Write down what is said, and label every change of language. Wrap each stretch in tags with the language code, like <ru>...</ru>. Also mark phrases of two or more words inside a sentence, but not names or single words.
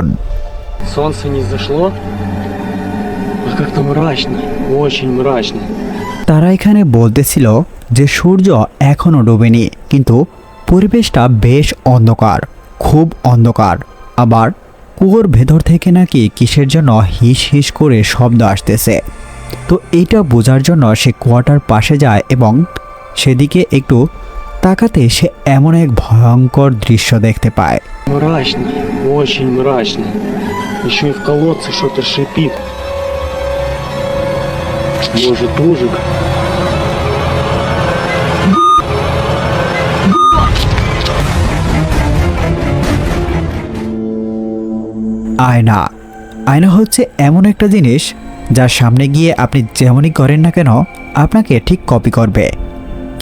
<ru>Солнце не зашло, а как-то мрачно, очень мрачно.</ru> <bn>তারা এখানে বলতেছিল যে সূর্য এখনো ডোবেনি, কিন্তু পরিবেশটা বেশ অন্ধকার, খুব অন্ধকার। আবার কুয়োর ভেতর থেকে নাকি কিসের জন্য হিস হিস করে শব্দ আসতেছে। তো এইটা বোঝার জন্য সে কুয়াটার পাশে যায় এবং সেদিকে একটু তাকাতে সে এমন এক ভয়ঙ্কর দৃশ্য দেখতে পায়।</bn> <ru>Мрачно, очень мрачно. Еще и в колодце что-то шипит. Может, ужик?</ru> <bn>আয়না। আয়না হচ্ছে এমন একটা জিনিস যার সামনে গিয়ে আপনি যেমনই করেন না কেন আপনাকে ঠিক কপি করবে।</bn>